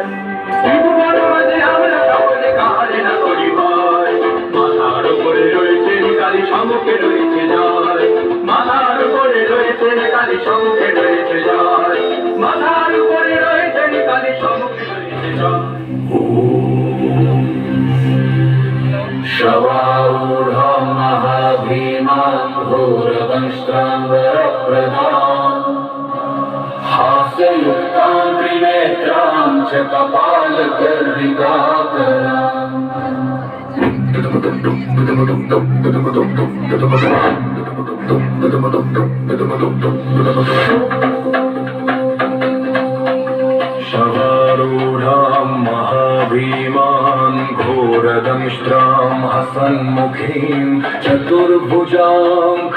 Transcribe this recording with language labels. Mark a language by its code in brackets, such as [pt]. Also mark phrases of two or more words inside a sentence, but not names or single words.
[bn] আমরা সকলে কালে না করি ভয়, মাথার উপরে রয়েছে কালী সম্মুখে রয়েছে জয়, মাথার উপরে রয়েছে কালী সম্মুখে রয়েছে জয়, মাথার উপরে রয়েছে কালী সম্মুখে রয়েছে জয়। [sa] শবারূঢ় মহাভীমাং ঘোরদংষ্ট্রাঙ্গরপ্রদাং, হাস্যযুক্তাং ত্রিনেত্রাং চ কপালগর্ভিকাকরাং। शवारूढां महाभीमां घोरदंष्ट्रां हसन्मुखीं चतुर्भुजां